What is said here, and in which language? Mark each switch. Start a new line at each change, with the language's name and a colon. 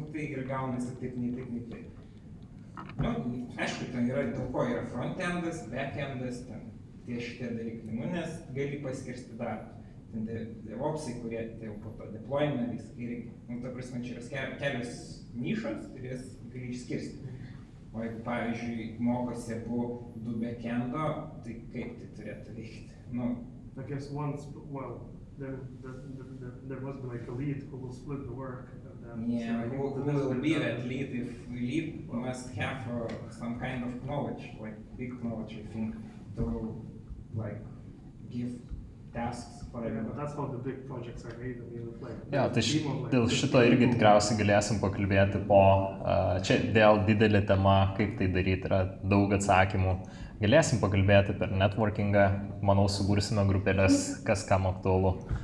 Lithuanian: Tai ir gaunasi taip, nei taip. Aišku, ten yra dėl ko yra frontendas, backendas, ten tie šitie dalykai, nes gali paskirsti darbus. Ten DevOpsai, kurie jau po to deploymentais irgi, ta prasme, čia yra kelios nišos ir jas gali išskirsti. O jeigu, pavyzdžiui, mokosi abu 2 backendo, tai kaip tai turėtų veikti?
English: I guess once, there must be like a lead who will split the work. Yeah, who will be that lead? If we lead, we must have some kind of knowledge, like big knowledge, I think, to like give tasks for everyone. Yeah, that's how the big projects are made. I mean, like,
Lithuanian: Ja, tai dėl šito irgi tikriausiai galėsim pakalbėti po, čia vėl didelė tema, kaip tai daryti, yra daug atsakymų. Galėsim pakalbėti per networkingą, manau, subursime grupelės, kas kam aktualu.